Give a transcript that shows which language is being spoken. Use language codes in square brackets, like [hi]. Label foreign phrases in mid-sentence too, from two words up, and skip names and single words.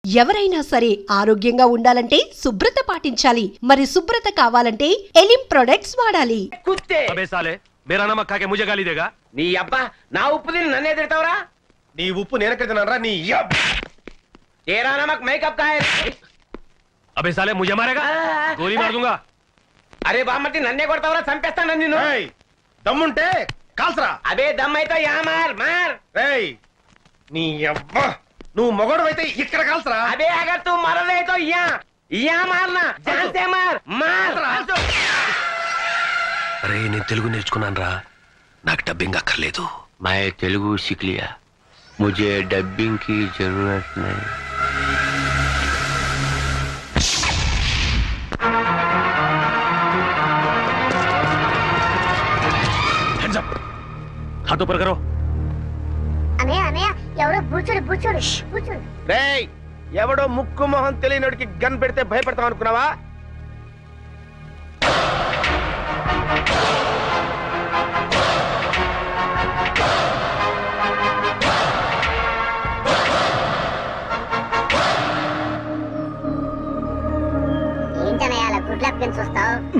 [te] ఎవరైనా సరే ఆరోగ్యంగా ఉండాలంటే శుభ్రత పాటించాలి. మరి శుభ్రత కావాలంటే ఎలిం ప్రొడక్ట్స్ వాడాలి. [hi] मेरा नमक खा के मुझे गाली देगा? [te] నీ అబ్బా నా ఉప్పు తిని నన్నే తిడతావురా? నీ ఉప్పు నేనెక్కడ తిన్నానురా నీ [hi] तेरा नमक मैं कब खाए? अबे साले मुझे मारेगा? गोली मार दूंगा. [te] అరే బామ్మర్తి నన్నే కొడతావురా? చంపేస్తాను నిన్ను. దమ్ముంటే కాల్సరా. [hi] अबे दम है तो आ मार मार. [te] రేయ్ నీ అబ్బా నువ్వు మొగోడవైతే ఇక్కడ కాల్సరా. [hi] अबे अगर तू मरले तो या या मारना जान से मार मार. [te] అరే నేను తెలుగు నేర్చుకున్నాను రా, నాకు డబ్బింగ్ అక్కర్లేదు. [hi] मैं तेलुगु सीख लिया, मुझे डबिंग की जरूरत नहीं. [en] Hands up. [hi] हाथ ऊपर करो. [te] అన్నయ్య అన్నయ్య ఎవరో బూచోడు బూచోడు బూచోడు. రేయ్ ఎవడో ముక్కు మొహం తెలియనోడికి గన్ పెడితే భయపడతాం అనుకున్నావా? ఏంటన్నయ్య అలా గుడ్లప్పని చూస్తావు?